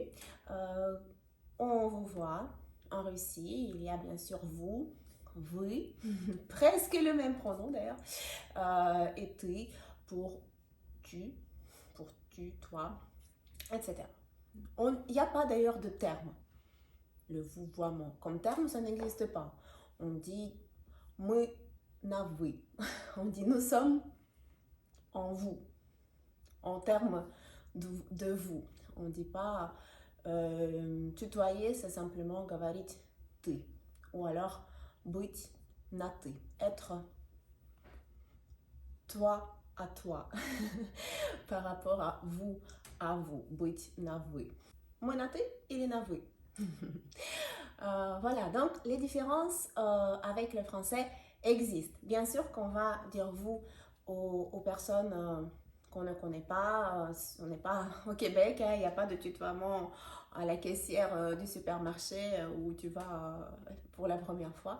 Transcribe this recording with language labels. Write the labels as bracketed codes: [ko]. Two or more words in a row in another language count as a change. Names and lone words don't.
[fr] On vous voit en Russie, il y a bien sûr vous, vous, presque le même pronom d'ailleurs, et tu pour tu, toi, etc. Il n'y a pas d'ailleurs de terme, le vouvoiement. Comme terme, ça n'existe pas. On dit [ru] мы на вы. [fr] On dit nous sommes en vous, en termes de vous. On ne dit pas tutoyer, c'est simplement [ru] говорить ты. [fr] Ou alors [ru] быть на ты. [fr] Être toi à toi. Par rapport à vous, [ru] быть на вы. Мы на ты или на вы. [fr] Voilà, donc les différences avec le français existent. Bien sûr qu'on va dire vous aux personnes qu'on ne connaît pas. On n'est pas au Québec, il n'y a pas de tutoiement à la caissière du supermarché où tu vas pour la première fois.